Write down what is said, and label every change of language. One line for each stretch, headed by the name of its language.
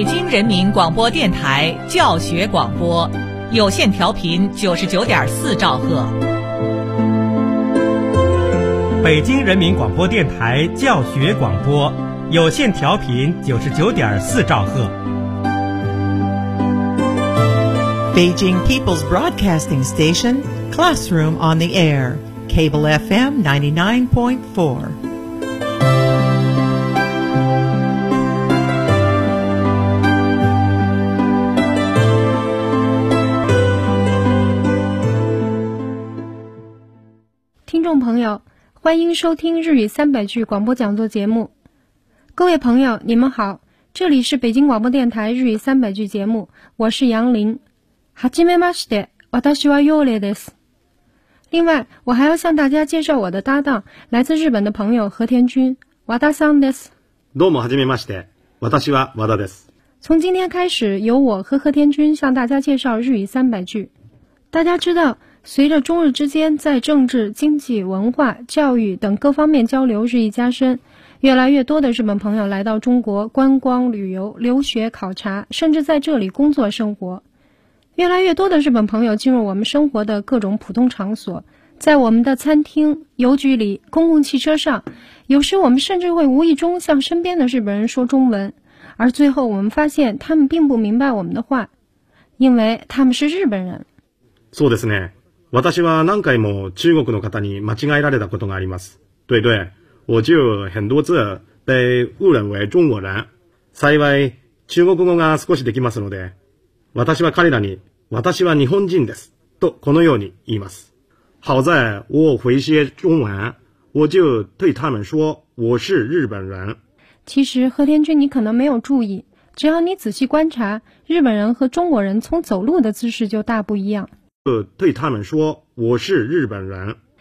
Chinese: 人民广播电台教学广播，有线调频99.4兆赫。北京人民广播电台教学广播，有线调频99.4兆赫。
English: Beijing People's Broadcasting Station, Classroom on the Air, Cable FM 99.4.
Chinese: 听众朋友，欢迎收听日语300句广播讲座节目。各位朋友，你们好，这里是北京广播电台日语300句节目，我是杨林。
Japanese: はじめまして、私はヨーレです。
Chinese: 另外，我还要向大家介绍我的搭档，来自日本的朋友和田君、
Japanese: 和田さんです。どうもはじめまして、私は和田です。
Chinese: 从今天开始，由我和和田君向大家介绍日语300句。大家知道，随着中日之间在政治、经济、文化、教育等各方面交流日益加深，越来越多的日本朋友来到中国观光、旅游、留学、考察，甚至在这里工作生活。越来越多的日本朋友进入我们生活的各种普通场所，在我们的餐厅、邮局里、公共汽车上，有时我们甚至会无意中向身边的日本人说中文，而最后我们发现他们并不明白我们的话，因为他们是日本人。
Japanese: そうですね。私は何回も中国の方に間違えられたことがあります。
Chinese: 对对，我就很多次被误认为中国人。
Japanese: 幸い中国語が少しできますので。私は彼らに、私は日本人です、とこのように言います。
Chinese: 好在我会些中文，我就对他们说我是日本人。其实和田君，你可能没有注意，只要你仔细观察，日本人和中国人从走路的姿势就大不一样。对他们说我是日本人。